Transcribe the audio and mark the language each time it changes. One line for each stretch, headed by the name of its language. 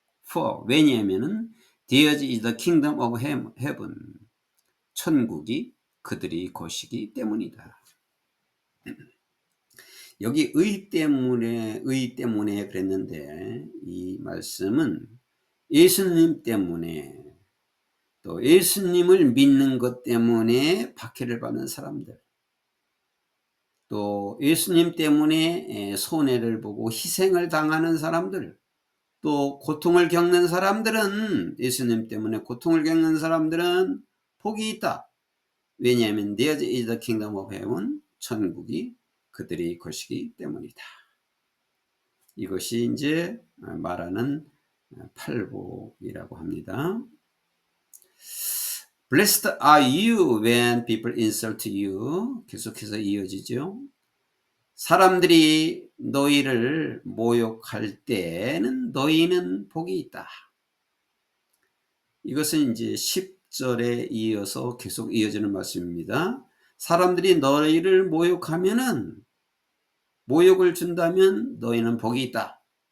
English: For,
Korean: 왜냐하면은
English: theirs is the kingdom of heaven,
Korean: 천국이 그들이 것이기 때문이다. 여기 의 때문에 그랬는데 이 말씀은 예수님 때문에 또 예수님을 믿는 것 때문에 박해를 받는 사람들, 또 예수님 때문에 손해를 보고 희생을 당하는 사람들, 또 고통을 겪는 사람들은, 예수님 때문에 고통을 겪는 사람들은 복이 있다. 왜냐하면
English: theirs is the kingdom of heaven,
Korean: 천국이 그들의 것이기 때문이다. 이것이 이제 말하는 팔복이라고 합니다.
English: Blessed are you when people insult you.
Korean: 계속해서 이어지죠. 사람들이 너희를 모욕할 때는 너희는 복이 있다. 이것은 이제 10절에 이어서 계속 이어지는 말씀입니다. 사람들이 너희를 모욕하면은, 모욕을 준다면 너희는 복이 있다.